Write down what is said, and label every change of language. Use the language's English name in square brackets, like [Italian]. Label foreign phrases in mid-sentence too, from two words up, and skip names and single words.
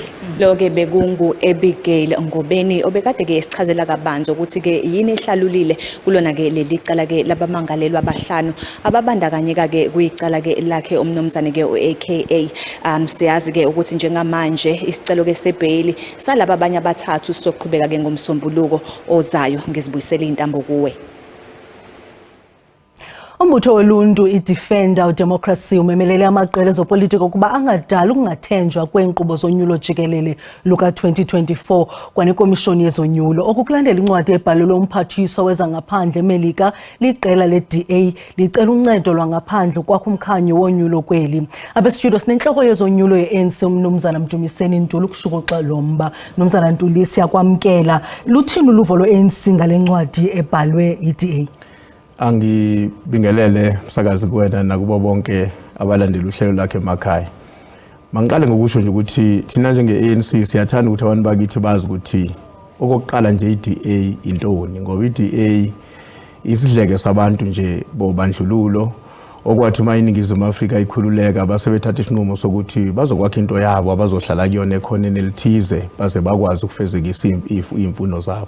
[Zulu] Lo-ke bekungu Abigail Ngobeni obekade-ke esichazela kabanzi ukuthi-ke yini ehlalulile kulona-ke leli cala-ke labamangalelwa abahlanu ababandakanyeka-ke kuyicala-ke lakhe umnumzane-ke u-AKA. Siyazi-ke ukuthi njengamanje isicelo-ke sebail salaba abanye abathathu sizoqhubeka-ke ngomsombuluko ozayo. Ngizibuyisela iy'ntambo kuwe. [Xhosa] Umbutho woluntu iDefender Democracy umemelele amaqela ezopolitiko ukuba angadala ukungathenjwa kweenkqubo zonyulo jikelele luka-2024 kwanekomishoni yezonyulo. Okukulandela incwadi ebhalelwe umphathiswa wezangaphandle eMelika liqela le-DA licela uncedo lwangaphandle kwakho umkhanyo wonyulo kweli. Abestudio sinenhloko yezonyulo ye-ANC umnumzana Mdumiseni Ntuli ukushukuxa lo mba. Mnumzana Ntuli siyakwamkela. Luthini uluvo lwe-ANC ngale ncwadi ebhalwe yi-DA? [Zulu] Angibingelele msakazi kuwena nakubo bonke abalandela uhlelo lakhe emakhaya. Mangiqale ngokusho nje ukuthi thina njenge-ANC siyathanda ukuthi abantu bakithi bazi ukuthi okokuqala nje i-DA intoni, ngoba i-DA isidleke sabantu nje bobandlululo okwathi uma iningizimu Afrika ikhululeka basebethatha isinqumo sokuthi bazokwakha into yabo abazohlala kuyona ekhoneni elithize baze bakwazi ukufezekisa imfuno zabo.